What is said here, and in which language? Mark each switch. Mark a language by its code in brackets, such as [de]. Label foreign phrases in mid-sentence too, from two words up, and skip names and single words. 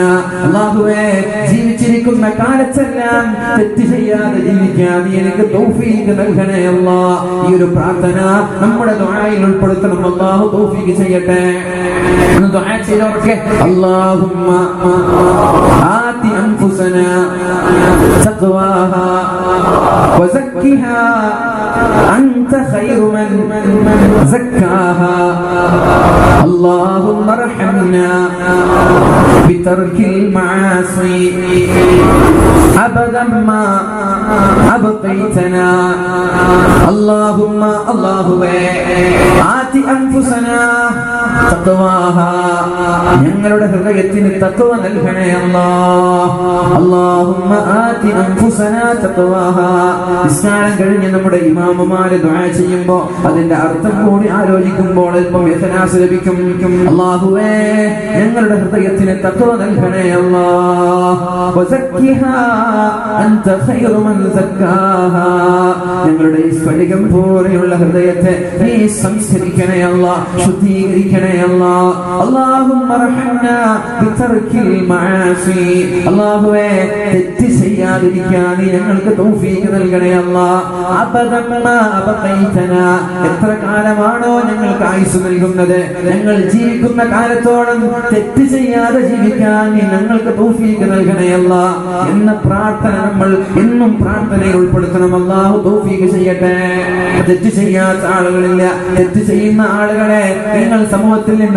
[ml] അല്ലാഹുവേ, ജീവിച്ചിരിക്കുന്ന കാലത്തെല്ലാം തെറ്റ് ചെയ്യാതെ ജീവിക്കാൻ എനിക്ക് തൗഫീഖ് നൽകണേ അല്ലാഹ്. ഈ ഒരു പ്രാർത്ഥന നമ്മുടെ ദുആയിൽ ഉൾപ്പെടുത്തണം. അല്ലാഹു തൗഫീഖ് ചെയ്യട്ടെ. ദുആ ചെയ്തവർക്ക് [ar] അല്ലാഹുമ്മ آت أنفسنا تقواها وزكها أنت خير من زكاها اللهم ارحمنا بترك المعاصي أبدا ما أبقيتنا اللهم آت أنفسنا تقواها [ml] ഞങ്ങളുടെ ഹൃദയത്തിന് തഖ്വ നൽകണേ [ar] اللهم آت أنفسنا تقواها [ml] നിസ്കാരം കഴിഞ്ഞ് നമ്മുടെ ഇമാമുമാര് ദുആ ചെയ്യുമ്പോൾ അതിന്റെ അർത്ഥം കൂടി ആലോചിക്കുമ്പോൾ അല്പം ഇഖ്ലാസ് ലഭിക്കും അല്ലാഹുവേ ഞങ്ങളുടെ ഹൃദയത്തിന് തഖ്വ നൽകണേ അല്ലാഹ് [ar] وزكها أنت خير من زكاها [ml] ഞങ്ങളുടെ ഈ സ്ഫടികം പോലെയുള്ള ഹൃദയത്തെ നീ സംസ്കരിക്കണേ അല്ലാഹ് ശുദ്ധീകരിക്കണേ അല്ലാഹ് [ar] اللهم ارحمنا بترك المعاصي [ml] അല്ലാഹുവേ തെറ്റ് ചെയ്യാതിരിക്കാൻ ഞങ്ങൾക്ക് തൗഫീഖ് നൽകണേ അല്ലാഹ് [ar] أبدا ما أبقيتنا [ml] എത്ര കാലമാണോ ഞങ്ങൾക്ക് ആയുസ് നൽകുന്നത് ഞങ്ങൾ ജീവിക്കുന്ന കാലത്തോളം തെറ്റ് ചെയ്യാതെ ജീവിക്കാൻ ഞങ്ങൾക്ക് തൗഫീഖ് നൽകണേ അല്ലാഹ് എന്ന പ്രാർത്ഥന നമ്മൾ എന്നും പ്രാർത്ഥനയിൽ ഉൾപ്പെടുത്തണം അല്ലാഹു തൗഫീഖ് ചെയ്യട്ടെ തെറ്റ് ചെയ്യാത്ത ആളുകളില്ല തെറ്റ് ചെയ്യുന്ന ആളുകളെ നിങ്ങൾ സമൂഹത്തിൽ നിന്ന്